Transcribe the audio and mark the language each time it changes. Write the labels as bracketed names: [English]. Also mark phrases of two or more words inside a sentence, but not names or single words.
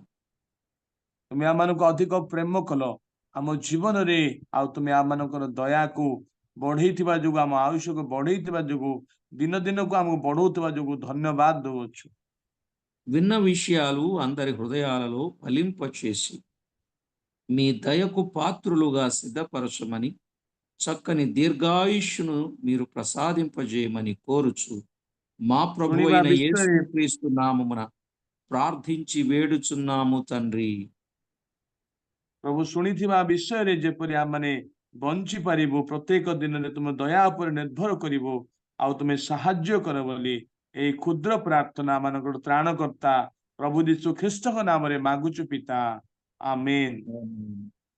[Odia] ତୁମେ ଆମମାନଙ୍କୁ ଅଧିକ ପ୍ରେମ କଲ ଆମ ଜୀବନରେ, ଆଉ ତୁମେ ଆମମାନଙ୍କର ଦୟାକୁ ବଢେଇଥିବା ଯୋଗୁଁ, ଆମ ଆୟୁଷକୁ ବଢେଇଥିବା ଯୋଗୁଁ, ଦିନ ଦିନକୁ ଆମକୁ ବଢଉଥିବା ଯୋଗୁଁ ଧନ୍ୟବାଦ ଦଉଛୁ। [Telugu] విన్న విషయాలు అందరి హృదయాలలో ఫలింపచేసి మీ దయకు పాత్రులుగా సిద్ధపరచమని, చక్కని దీర్ఘాయుష్ను మీరు ప్రసాదింపజేయమని కోరుచు మా ప్రభు [Odia] ଶୁଣିବା [Telugu] అయిన [Odia] ବିଷୟରେ [Telugu] యేసుక్రీస్తు నామమున ప్రార్థించి వేడుచున్నాము తండ్రి. [Odia] ପ୍ରଭୁ ଶୁଣିଥିବା ବିଷୟରେ ଯେପରି ଆମମାନେ ବଞ୍ଚି ପାରିବୁ, ପ୍ରତ୍ୟେକ ଦିନରେ ତୁମ ଦୟା ଉପରେ ନିର୍ଭର କରିବୁ, ଆଉ ତୁମେ ସାହାଯ୍ୟ କର ବୋଲି ଏଇ କ୍ଷୁଦ୍ର ପ୍ରାର୍ଥନା ମାନଙ୍କର ତ୍ରାଣକର୍ତ୍ତା ପ୍ରଭୁ ଯୀଶୁ ଖ୍ରୀଷ୍ଟଙ୍କ ନାମରେ ମାଗୁଛୁ ପିତା, ଆମେନ୍।